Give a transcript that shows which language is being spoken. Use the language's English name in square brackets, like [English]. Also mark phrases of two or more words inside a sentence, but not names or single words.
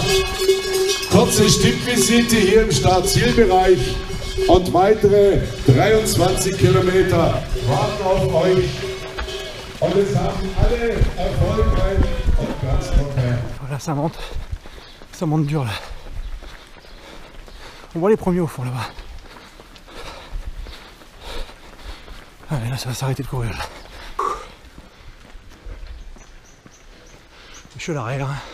[German] Kurze Stippvisite hier im Start-Zielbereich und weitere 23 Kilometer warten auf euch. Und es haben alle erfolgreich und ganz trocken. [French] Voilà, ça monte dur là. On voit les premiers au fond là-bas. Ah mais là ça va s'arrêter de courir là. Je suis à l'arrière, hein.